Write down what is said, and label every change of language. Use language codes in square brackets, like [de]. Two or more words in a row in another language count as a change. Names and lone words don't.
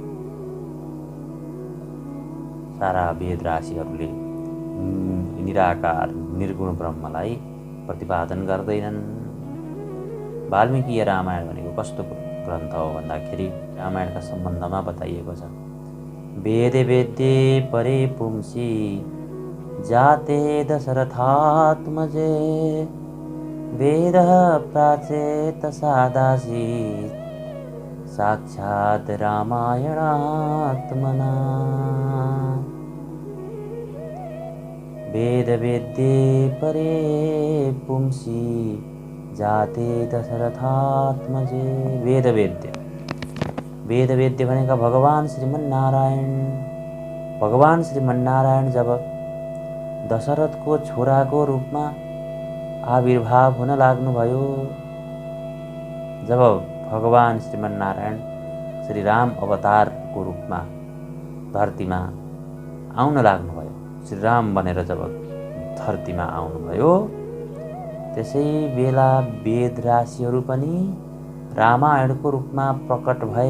[ne] सारा वेद राशिहरूले निराकार निर्गुण ब्रह्मलाई प्रतिपादन गर्दैनन्। वाल्मीकीय रामायण भनेको कस्तो ग्रन्थ हो भन्दाखेरि रामायणका सम्बन्धमा बताइएको छ। [sa] वेदे वेद्ये परे पुंसी जाते दशरथात्मजे वेदः प्राचेत सादासीत् साक्षात् रामायणात्मना। वेद वेद्ये परे पुंसी जाते दशरथात्मजे। वेद वेद्य [ne] भनेका भगवान श्रीमन्नारायण। भगवान श्रीमन्नारायण जब दशरथको छोराको रूपमा आविर्भाव हुन लाग्नुभयो, जब भगवान श्रीमन्नारायण श्री राम अवतारको रूपमा धरतीमा आउन लाग्नुभयो, श्री राम बनेर जब धरतीमा आउनुभयो, त्यसै बेला वेद राशिहरू पनि रामायणको रूपमा प्रकट भए।